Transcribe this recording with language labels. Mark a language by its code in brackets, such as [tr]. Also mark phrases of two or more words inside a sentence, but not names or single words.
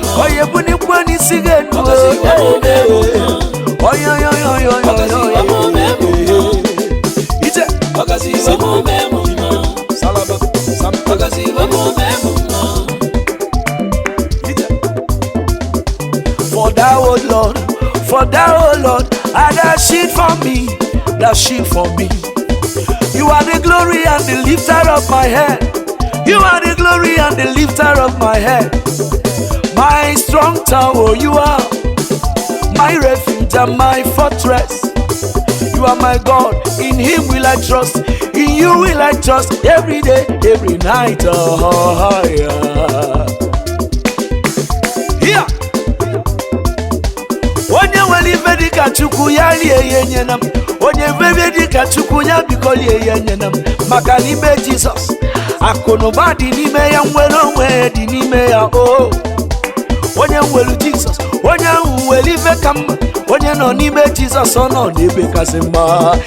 [ig] Ọ ya ebunikwa n'isi gị enu. Ọ gọziwo m, mee m mma. Ọ ya, ya, ya, ya, ya, Ọ gọziwo m, mee m mma. ya, ya. Ije. Ọ gọziwo m, mee m mma. Salaba, sam- Ọ gọziwo m, mee m mma. Ije. [en] For thou, O Lord, for thou, O Lord, art thou shield for me, thou shield for me. You are the glory and the lifter of my head. You are the glory and the lifter of my head. My strong tower, you are my refuge and my fortress. You are my God, in him will I trust, in you will I trust every day, every night. Oh, yeah. Here. [ig] Onye nwere ife dịka Chukwu, ya rie ya, enye na m. Onye nwere ife dịka Chukwu, ya biko lie ya, enye na m. Maka n'ime Jizọs, akụ na ụba dị n'ime ya, nwere onwe dị n'ime ya. Oh. Onye nwere Jizọs, onye ahụ nwere ife ka mma. Onye nọ n'ime Jizọs, ọ nọ n'ebe kasị mma.